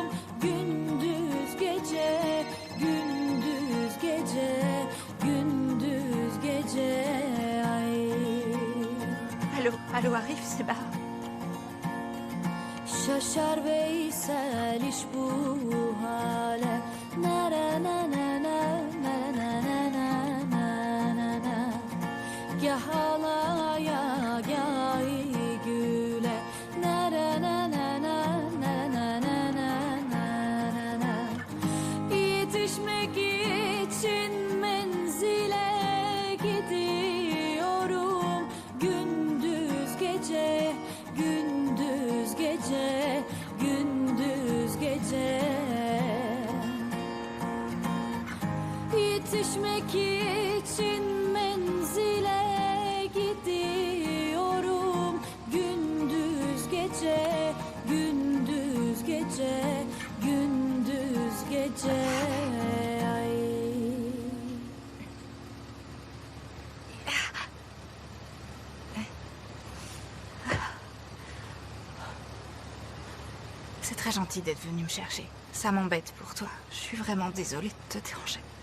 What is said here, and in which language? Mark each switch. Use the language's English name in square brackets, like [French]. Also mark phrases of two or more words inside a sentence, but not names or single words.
[Turkish] Gündüz gece, gündüz gece, gündüz gece. Ay. [French] Allô, Arif, c'est Bara. [Turkish] Şaşar Veysel iş bu hale. Nara na na na na na na na na na. Gah halaya gah güle. Nara na na na na na na na na. Yetişmek için menzile gidiyorum. Gündüz gece, gündüz gece, gündüz gece. Yetişmek için menzile gidiyorum. Gündüz gece, gündüz gece, gündüz gece. Ay. [French] C'est très gentil d'être venu me chercher. Ça m'embête pour toi. Je suis vraiment désolée de te déranger.